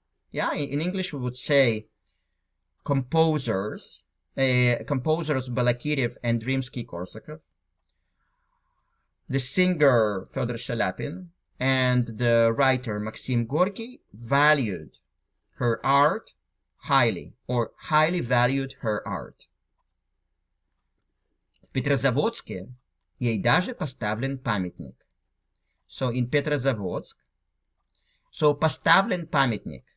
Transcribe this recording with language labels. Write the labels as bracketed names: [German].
[English] Yeah, in English we would say composers Balakirev and Rimsky-Korsakov, the singer Федор Шаляпин, and the writer Maxim Gorky valued her art highly, or highly valued her art. [Russian] В Петрозаводске ей даже поставлен памятник. [English] So in Petrozavodsk, so [Russian] поставлен памятник.